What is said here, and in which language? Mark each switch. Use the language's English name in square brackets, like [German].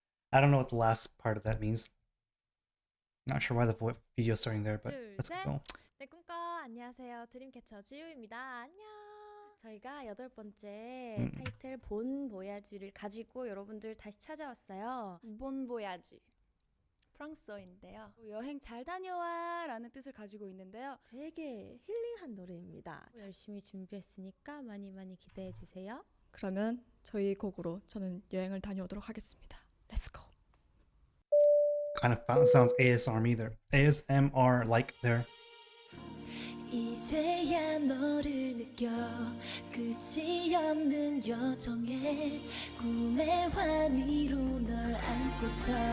[English] I don't know what the last part of that means. Not sure why the video is starting there, but let's go. [Korean] 네, 꿈꿔. 안녕하세요. 드림캐쳐 지우입니다. 안녕. 저희가 8번째 타이틀 본보야지를 가지고 여러분들 다시 찾아왔어요. 본보야지. 프랑스어인데요. 여행 잘 다녀와 라는 뜻을 가지고 있는데요. 되게 힐링한 노래입니다. 열심히 준비했으니까 많이 기대해 주세요. 그러면 저희 곡으로 저는 여행을 다녀오도록 하겠습니다. [English] Let's go. Kind of sounds ASMR like there. [Korean] 이제야 너를 느껴 끝이 없는 여정에 꿈의 환희로 널 안고서